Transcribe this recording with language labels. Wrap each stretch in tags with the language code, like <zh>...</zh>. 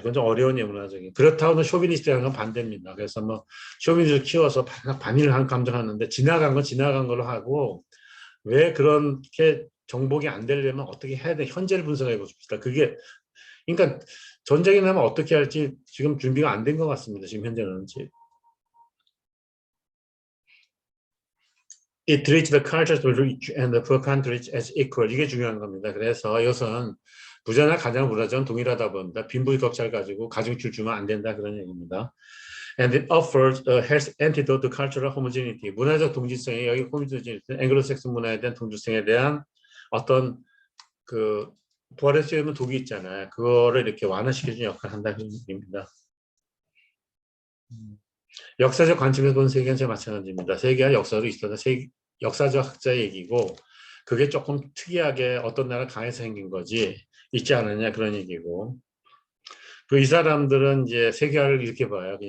<ko>그건 좀 어려운 예문화적인. 그렇다고는 쇼비니스트라는 건 반대입니다. 그래서 뭐 쇼비니스트를 키워서 반일을 한 감정하는데 지나간 건 지나간 걸로 하고 왜 그렇게 정복이 안 되려면 어떻게 해야 돼? 현재를 분석해 봅시다. 그게 그러니까 전쟁이 나면 어떻게 할지 지금 준비가 안 된 것 같습니다. 지금 현재는.</ko> <en>It treats the cultures of the rich and the poor countries as equal.</en> <ko>이게 중요한 겁니다. 그래서 이것은 부자나 가장 부자는 동일하다 본다. 빈부격차를 가지고 가중치를 주면 안 된다 그런 얘기입니다.</ko> <en>And it offers a health antidote to cultural homogeneity.</en> <ko>문화적 동질성에 여기 호모지니티, 앵글로색슨 문화에 대한 동질성에 대한 어떤 그 부활할 수 있는 독이 있잖아요. 그거를 이렇게 완화시켜주는 역할을 한다는 얘기입니다. 역사적 관점에서 본 세계는 제 마찬가지입니다. 세계와 역사도 있어서 역사적 학자 얘기고 그게 조금 특이하게 어떤 나라 강해서 생긴 거지 있지 않느냐 그런 얘기고 그 이 사람들은 이제 세계화를 이렇게 봐요.</ko>